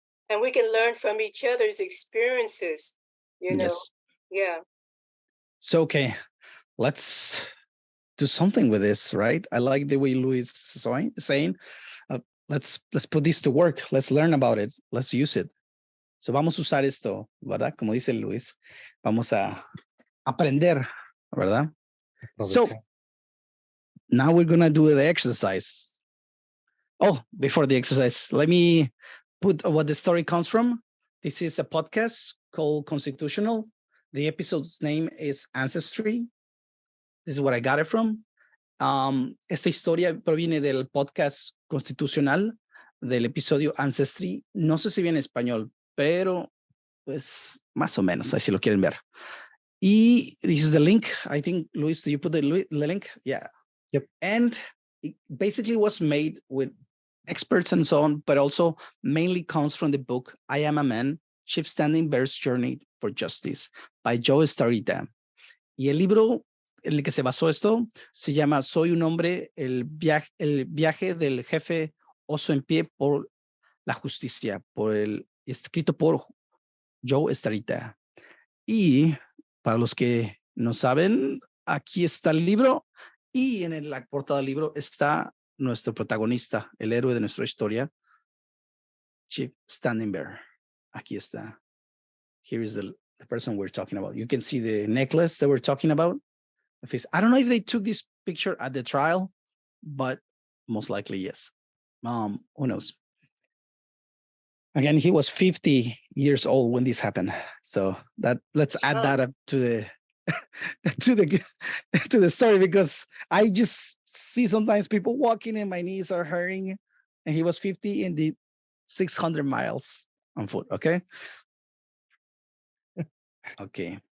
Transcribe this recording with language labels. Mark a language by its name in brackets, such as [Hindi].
[English] And we can learn from each other's experiences, you know. Yes. Yeah. So okay, let's do something with this, right? I like the way Luis is saying, let's put this to work. Let's learn about it. Let's use it. [Spanish] So vamos a usar esto, ¿verdad? Como dice Luis, vamos a aprender, ¿verdad? [English] So now we're going to do the exercise. Oh, before the exercise, let me put what the story comes from. This is a podcast called Constitutional. The episode's name is Ancestry. This is what I got it from. [Spanish] Esta historia proviene del podcast Constitucional, del episodio Ancestry. No sé si viene en español, pero pues más o menos, así lo quieren ver. [English] Y this is the link. I think, Luis, do you put the link? Yeah. Yep. And it basically was made with experts and so on, but also mainly comes from the book I Am a Man, Chief Standing Bear's Journey for Justice by Joe Starita. [Spanish] Y el libro en el que se basó esto se llama Soy un hombre, el viaje del jefe oso en pie por la justicia, escrito por Joe Starita. Y para los que no saben, aquí está el libro, y en la portada del libro está nuestro protagonista, el héroe de nuestra historia, Chief Standing Bear. Aquí está. [English] Here is the person we're talking about. You can see the necklace that we're talking about. I don't know if they took this picture at the trial, but most likely yes. Who knows? Again, he was 50 years old when this happened. So let's add that up to the to the story, because I just see sometimes people walking and my knees are hurting, and he was 50 and did 600 miles on foot. Okay. Okay.